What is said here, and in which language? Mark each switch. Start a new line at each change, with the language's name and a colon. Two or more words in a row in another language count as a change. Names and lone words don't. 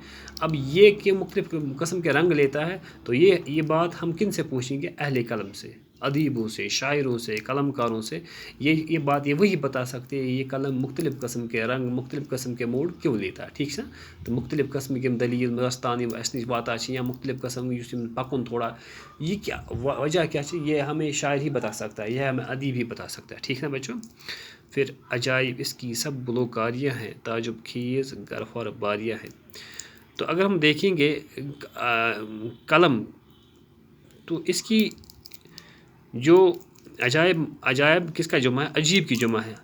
Urdu: اب یہ کہ مختلف قسم کے رنگ لیتا ہے تو یہ بات ہم کن سے پوچھیں گے, اہل قلم سے, ادیبوں سے, شاعروں سے, قلم کاروں سے. یہ بات یہ وہی بتا سکتے ہیں یہ قلم مختلف قسم کے رنگ مختلف قسم کے موڈ کیوں لیتا ہے. ٹھیک ہے, تو مختلف قسم کے
Kashmiri: دلیل داستان اس نش واتان یا مختلف قسم پکن تھوڑا
Urdu: یہ کیا وجہ کیا یہ ہمیں شاعر ہی بتا سکتا ہے, یہ ہمیں ادیب ہی بتا سکتا ہے. ٹھیک ہے بچوں. پھر عجائب اس کی سب گلوکاریاں ہیں, تعجب خیز گوہر باریاں ہیں. تو اگر ہم دیکھیں گے قلم تو اس کی جو عجائب کس کا جمع ہے, عجیب کی جمع ہے.